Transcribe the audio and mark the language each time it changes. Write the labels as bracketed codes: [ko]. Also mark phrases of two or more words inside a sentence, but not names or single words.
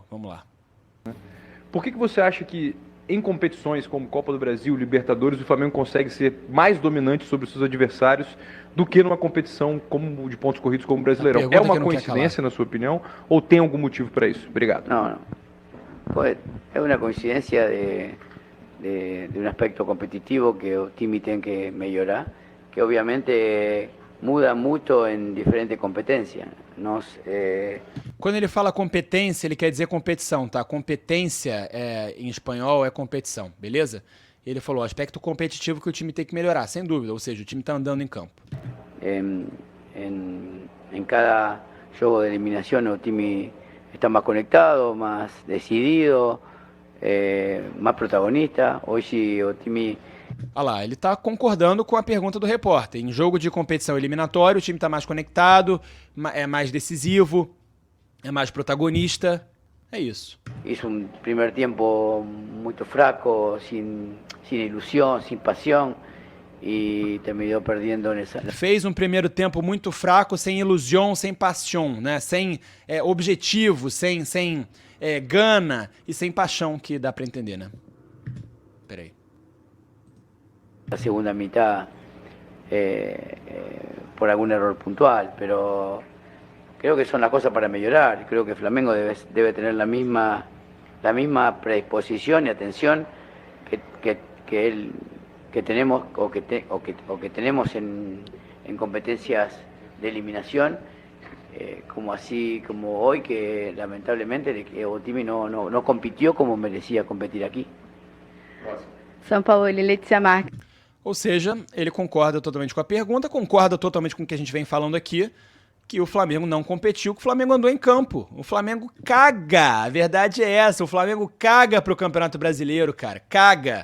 [pt] Vamos lá. Por que você acha que em competições como Copa do Brasil, Libertadores, o Flamengo consegue ser mais dominante sobre os seus adversários do que numa competição como de pontos corridos como o Brasileirão? É uma coincidência, na sua opinião, ou tem algum motivo para isso? Obrigado. Não. [es] Pues es una coincidencia de un aspecto competitivo [pt] que o time tem que melhorar, que obviamente muda muito em diferentes competências. Quando ele fala competência, ele quer dizer competição, tá? Competência em espanhol é competição, beleza? Ele falou aspecto competitivo que o time tem que melhorar, sem dúvida, ou seja, o time tá andando em campo. Em cada jogo de eliminação o time está mais conectado, mais decidido, mais protagonista. Hoje o time... Olha lá, ele tá concordando com a pergunta do repórter. Em jogo de competição eliminatória, o time tá mais conectado, é mais decisivo, é mais protagonista. É isso. [es] Hizo primer [pt] tempo muito fraco, sem ilusão, sem paixão, e terminou perdendo nessa... Fez um primeiro tempo muito fraco, sem ilusão, sem paixão, né? Sem objetivo, sem gana e sem paixão, que dá para entender, né? Peraí. [es] La segunda mitad por algún error puntual, pero creo que son las cosas para mejorar. Creo que Flamengo debe tener la misma predisposición y atención que tenemos o que tenemos en competencias de eliminación, como hoy, que lamentablemente [pt] o time [es] no compitió como merecía competir aquí. Sampaoli, Letícia Marques. [pt] Ou seja, ele concorda totalmente com a pergunta, concorda totalmente com o que a gente vem falando aqui, que o Flamengo não competiu, que o Flamengo andou em campo. O Flamengo caga, a verdade é essa, o Flamengo caga pro Campeonato Brasileiro, cara, caga.